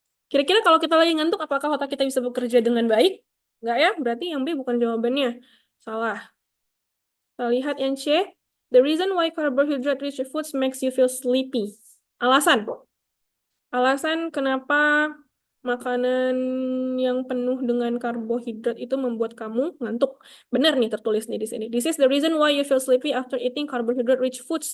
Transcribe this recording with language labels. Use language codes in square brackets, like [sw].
[id] Kira-kira kalau kita lagi ngantuk, apakah otak kita bisa bekerja dengan baik? Enggak ya? Berarti yang B bukan jawabannya. Salah. Kita lihat yang C. [en] The reason why carbohydrate-rich foods makes you feel sleepy. [id] Alasan kenapa makanan yang penuh dengan karbohidrat itu membuat kamu ngantuk. Benar nih tertulis nih di sini. [en] This is the reason why you feel sleepy after eating carbohydrate-rich foods.